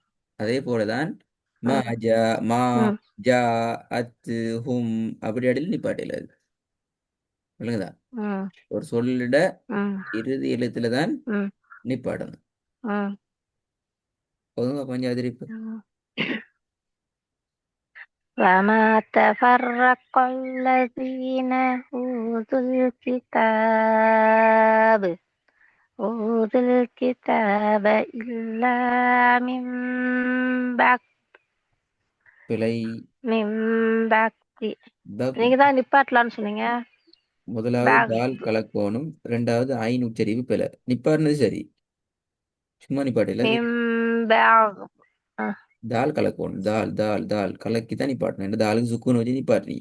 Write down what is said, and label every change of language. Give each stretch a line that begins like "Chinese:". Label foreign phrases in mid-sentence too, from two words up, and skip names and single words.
Tamil: அதே போலதான் மா ம்
Arabic: جا ما ம் جا ءت هم
Tamil: அப்படி இடையில நிப்பாட்ட இல்லாது. விளங்குதா? ம் ஒரு சொல்லிட ம் இறுதி எழுத்துல தான் ம் நிப்பாட்டணும். ம் ஒழுங்கா பஞ்சாதிரிப்பு. ம்.
Arabic: وما تفرق الذين أوتوا الكتاب إلا بعد
Tamil: பிழை.
Arabic: من بعد பக்
Tamil: நீங்க தான் நிப்பாட்டலான்னு சொன்னீங்க. முதலாவது பேக் தால் கலக்கோணும். ரெண்டாவது ஐன் உச்சரிப்பு பிழை. நிப்பாட்டினது சரி. சும்மா நிப்பாட்டில மிம் பேக் தால் கலக்கணும். தால் தால் தால் கலக்கி தான் நிப்பாட்டணும். இந்த தாலுக்கு சுக்குன்னு வச்சு நிப்பாட்டுறீங்க.